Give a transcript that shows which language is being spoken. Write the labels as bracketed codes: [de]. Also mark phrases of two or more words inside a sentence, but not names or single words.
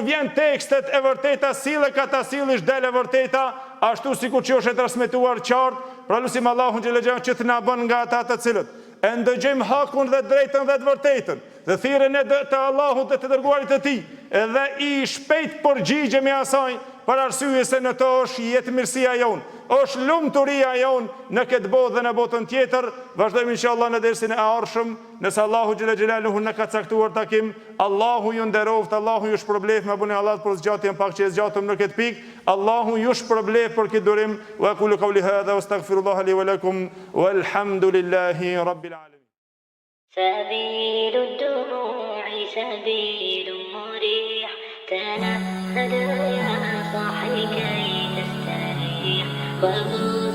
[sq] vjen tekstet e vërteta, sille ka ta sillish del e vërteta, ashtu sikur që është e transmetuar qartë, pra lutim Allahun [ar] جل جلاله [sq] që të na bën nga ata të cilët e ndëgjojmë hakun dhe drejtën dhe të vërtetën, dhe thirrjen e të Allahut dhe të dërguarit të tij, edhe i shpejt përgjigjemi asaj, për arsye se në to është jetëmirësia jonë, është lumturia jonë në këtë botë dhe në botën tjetër. Vazhdojmë inshallah në dersin e ardhshëm, nëse Allahu [ar] جل جلاله [sq] na ka caktuar takim. Allahu ju nderoft, Allahu ju shpërbleft, më bëni Allah për zgjatjen pak që e zgjatëm në këtë pikë. Allahu ju shpërbleft për këtë durim. [ar] وأقول قولي هذا وأستغفر الله لي ولكم والحمد لله رب العالمين. سبيل الدموع سبيل مريح تنهد يا صاحي كي تستريح